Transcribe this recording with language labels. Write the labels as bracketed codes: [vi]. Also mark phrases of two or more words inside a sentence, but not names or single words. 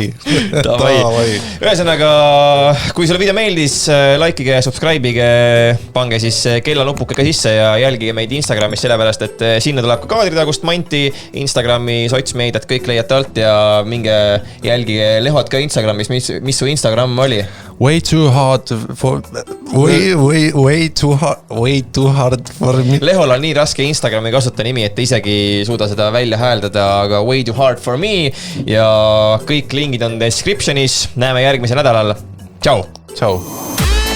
[et] Ühesõnaga, kui sulle video meeldis, likeige, subscribe'ige, pange siis kellanupuke ka sisse ja jälgige meid Instagramis sellepärast, et sinna tuleb ka kaadritagust manti, Instagrami, sotsmeediat, kõik leiate alt ja minge jälgige Lehot ka Instagramis, mis su Instagram oli? [en] Way too hard for me. [et] Lehol on nii raske Instagrami kasuta nimi, et isegi suuda seda välja hääldada, aga [en] way too hard for me [et] ja kõik lingid on descriptionis. Näeme järgmisel nädalal. Tšau! Tšau!